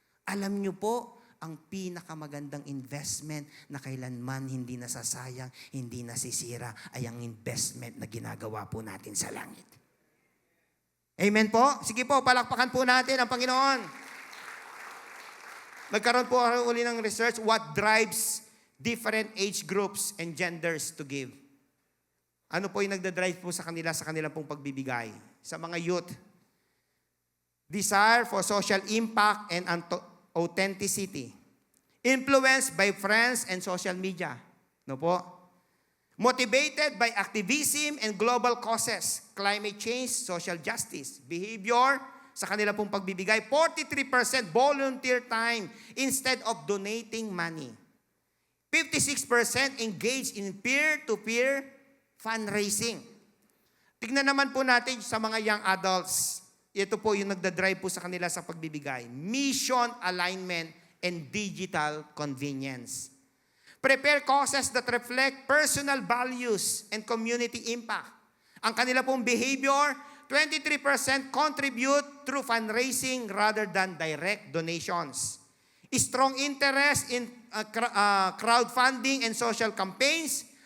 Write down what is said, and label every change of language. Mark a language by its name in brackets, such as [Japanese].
[Filipino] Alam nyo po, ang pinakamagandang investment na kailanman hindi nasasayang, hindi nasisira, ay ang investment na ginagawa po natin sa langit. Amen po? Sige po, palakpakan po natin ang Panginoon. Nagkaroon po uli ng research, [English] what drives different age groups and genders to give. [Filipino] Ano po yung nagdadrive po sa kanilang pong pagbibigay? [English] Sa mga youth, desire for social impact and authenticity. Influenced by friends and social media. No po? Motivated by activism and global causes. Climate change, social justice. Behavior, [Filipino] sa kanila pong pagbibigay, [English] 43% volunteer time instead of donating money. 56% engaged in peer-to-peer fundraising. [Filipino] Tignan naman po natin sa mga young adults. Ito po yung nagdadrive po sa kanila sa pagbibigay. [English] Mission alignment and digital convenience. Prepare causes that reflect personal values and community impact. [Filipino] Ang kanila pong [English] behavior, 23% contribute through fundraising rather than direct donations. Strong interest in crowdfunding and social campaigns.